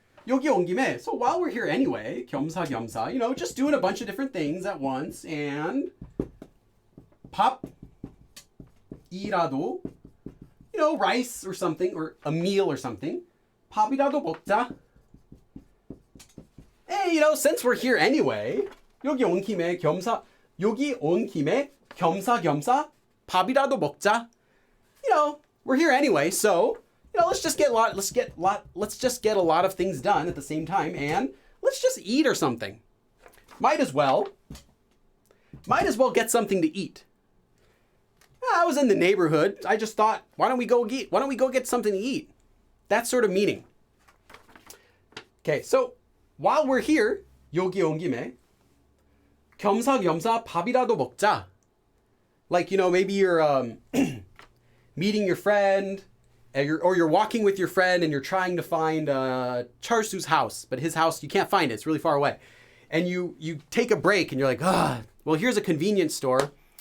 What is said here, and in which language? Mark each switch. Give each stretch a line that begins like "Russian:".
Korean: 여기 온 김에.
English: So while we're here anyway, 겸사겸사, just doing a bunch of different things at once and 밥이라도, rice or something or a meal or something.
Korean: 밥이라도 먹자.
English: Hey, since we're here anyway, 여기 온 김에 겸사겸사 밥이라도 먹자. We're here anyway, so let's just get a lot of things done at the same time, and let's just eat or something. Might as well get something to eat. I was in the neighborhood. I just thought, why don't we go get something to eat? That sort of meaning. Okay, so while we're here, 여기 온 김에 겸사겸사 밥이라도 먹자. Like, maybe you're meeting your friend, or you're walking with your friend and you're trying to find Charsu's house, but his house, you can't find it. It's really far away. And you take a break and you're like, well, here's a convenience store.